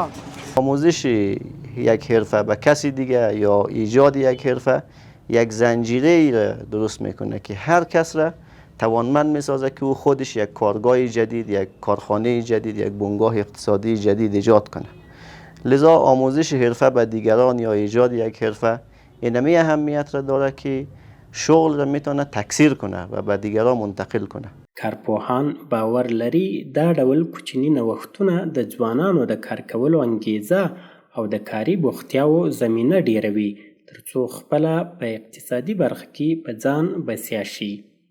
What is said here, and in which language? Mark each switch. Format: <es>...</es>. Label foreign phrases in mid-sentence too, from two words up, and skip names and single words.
<fa>آموزش یک حرفه به کسی دیگه یا ایجاد یک حرفه یک زنجیره ای را درست میکنه که هر کس را توانمند میسازه که او خودش یک کارگاه جدید، یک کارخانه جدید، یک بنگاه اقتصادی جدید ایجاد کنه. لذا آموزش حرفه به دیگران یا ایجاد یک حرفه اینمی اهمیت را داره که شغل را میتونه تکثیر کنه و به دیگران منتقل کنه.</fa> <ps>کارپوهان باور لري دا ډول کوچني نوښتونه د ځوانانو د کار کولو انګیزه او د کاري بوختیاو زمینه ډیروي ترڅو خپله په اقتصادي برخه کې په ځان بسیا شي.</ps>